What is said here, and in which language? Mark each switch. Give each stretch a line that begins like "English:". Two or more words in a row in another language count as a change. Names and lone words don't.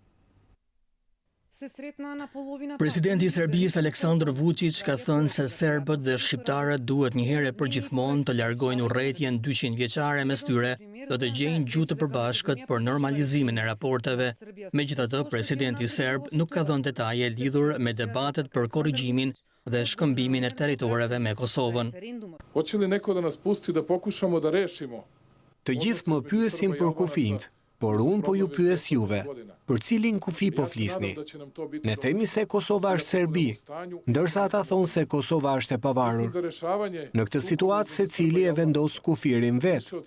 Albanian: Presidenti i Serbisë Aleksandar Vučić ka thënë se serbët dhe shqiptarët duhet një herë për gjithmonë të largojnë urrëtien 200 vjeçare mes tyre, do të gjejnë gjuhë të përbashkët për normalizimin e raporteve. Megjithatë, presidenti serb nuk ka dhënë detaje lidhur me debatet për korrigjimin dhe shkëmbimin e territoreve me Kosovën.
Serbian: Hoće li neko da nas pusti da pokušamo da rešimo?
Albanian: Të gjithë më pyesin për kufijt, por unë po ju pyes juve, për cilin kufi po flisni? Ne themi se Kosova është Serbi, ndërsa ata thonë se Kosova është e pavarur. Në këtë situatë secili e vendos kufirin vetë.